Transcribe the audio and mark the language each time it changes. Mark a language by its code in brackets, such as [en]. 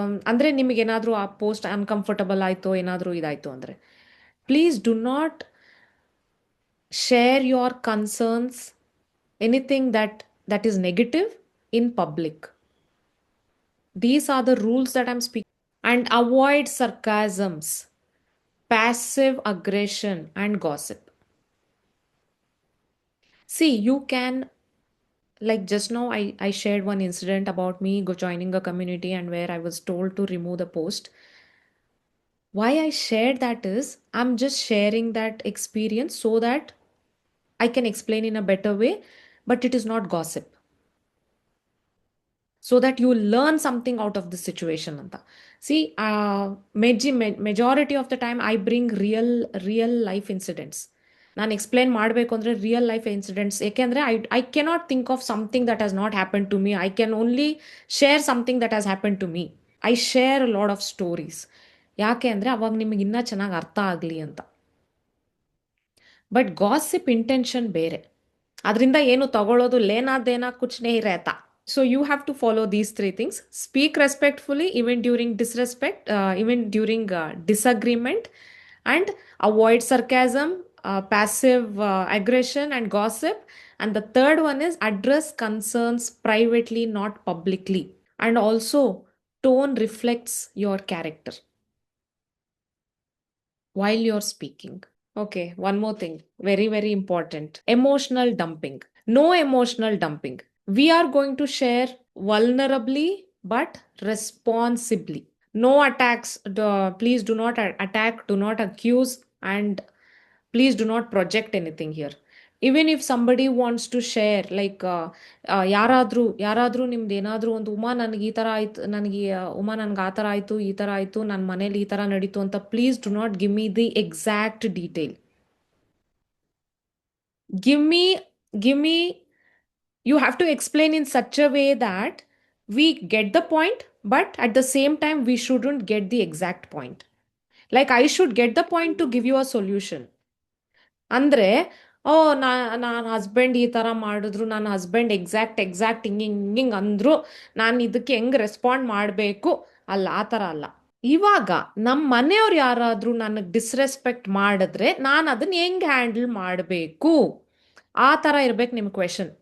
[kn] ಅಂದರೆ ನಿಮಗೇನಾದರೂ ಆ ಪೋಸ್ಟ್ ಅನ್ಕಂಫರ್ಟಬಲ್ ಆಯಿತು, ಏನಾದರೂ ಇದಾಯಿತು ಅಂದರೆ [en] Please do not share your concerns, anything that is negative in public. These are the rules that I'm speaking. And avoid sarcasms, passive aggression and gossip. See, you can, like just now I shared one incident about me joining a community and where I was told to remove the post. Why I shared that is, I'm just sharing that experience so that I can explain in a better way, but it is not gossip. So that you learn something out of the situation anta. See, majority of the time I bring real life incidents. [kn] ನಾನು explain ಮಾಡಬೇಕು ಅಂದರೆ real life incidents. ಏಕೆಂದರೆ [en] I cannot think of something that has not happen to me. I can only share something that has happen to me. I share a lot of stories. [kn] ಯಾಕೆ ಅಂದರೆ ಅವಾಗ ನಿಮಗೆ ಇನ್ನೂ ಚೆನ್ನಾಗಿ ಅರ್ಥ ಆಗಲಿ ಅಂತ. ಬಟ್ ಗಾಸಿಪ್ ಇಂಟೆನ್ಷನ್ ಬೇರೆ. ಅದರಿಂದ ಏನು ತಗೊಳ್ಳೋದು [hi] ಲೇನಾ ದೇನಾ ಕುಚ್ ನಹಿ ರೆಹತಾ. [en] So you have to follow these three things. Speak respectfully even during disrespect, even during disagreement, and avoid sarcasm, passive aggression, and gossip. And the third one is address concerns privately, not publicly. And also, tone reflects your character while you're speaking. Okay, one more thing, very, very important, emotional dumping. No emotional dumping. We are going to share vulnerably but responsibly. No attacks. Please do not attack, do not accuse, and please do not project anything here. Even if somebody wants to share, like [kn] ಯಾರಾದರೂ ನಿಮ್ದು ಏನಾದರೂ ಒಂದು ಉಮಾ ನನಗೆ ಈ ಥರ ಆಯ್ತು, ನನಗೆ ಉಮಾ ನನಗೆ ಆ ಥರ ಆಯಿತು, ಈ ಥರ ಆಯಿತು, ನನ್ನ ಮನೇಲಿ ಈ ಥರ ನಡೀತು ಅಂತ, [en] Please do not give me the exact detail. Give me, give me, you have to explain in such a way that we get the point, but at the same time, we shouldn't get the exact point. Like I should get the point to give you a solution. [kn] ಅಂದರೆ ಓ ನನ್ನ husband ಈ ಥರ ಮಾಡಿದ್ರು, ನನ್ನ husband exact ಹಿಂಗೆ ಅಂದರು, ನಾನು ಇದಕ್ಕೆ ಹೆಂಗೆ ರೆಸ್ಪಾಂಡ್ ಮಾಡಬೇಕು, ಅಲ್ಲ, ಆ ಥರ ಅಲ್ಲ. ಇವಾಗ ನಮ್ಮ ಮನೆಯವ್ರು ಯಾರಾದರೂ ನನಗೆ ಡಿಸ್ರೆಸ್ಪೆಕ್ಟ್ ಮಾಡಿದ್ರೆ ನಾನು ಅದನ್ನ ಹೆಂಗೆ ಹ್ಯಾಂಡಲ್ ಮಾಡಬೇಕು, ಆ ಥರ ಇರ್ಬೇಕು ನಿಮ್ಮ ಕ್ವೆಶನ್.